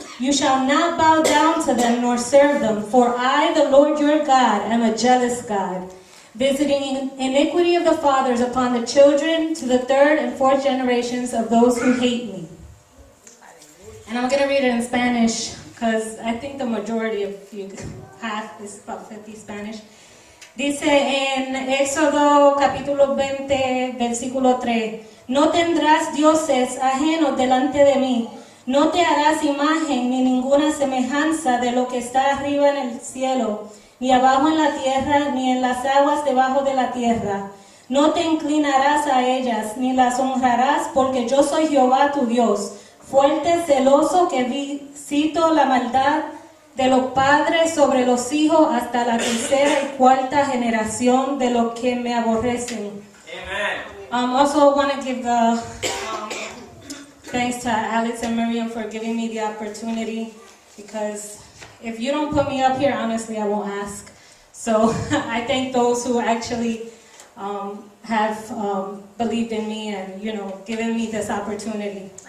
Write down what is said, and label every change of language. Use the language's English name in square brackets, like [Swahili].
[English] You shall not bow down to them nor serve them, for I, the Lord your God, am a jealous God, visiting iniquity of the fathers upon the children to the third and fourth generations of those who hate me." And I'm going to read it in Spanish, because I think the majority of you, half is about 50 Spanish. [Spanish] Dice en Éxodo capítulo 20, versículo 3, "No tendrás dioses ajenos delante de mí. No te harás imagen ni ninguna semejanza de lo que está arriba en el cielo, ni abajo en la tierra, ni en las aguas debajo de la tierra. No te inclinarás a ellas, ni las honrarás, porque yo soy Jehová tu Dios, fuerte, celoso, que visito la maldad de los padres sobre los hijos hasta la tercera y cuarta generación de los que me aborrecen." [English] Amen. Also want to give the thanks to Alex and Miriam for giving me the opportunity, because if you don't put me up here, honestly, I won't ask. So I thank those who actually have believed in me and, given me this opportunity.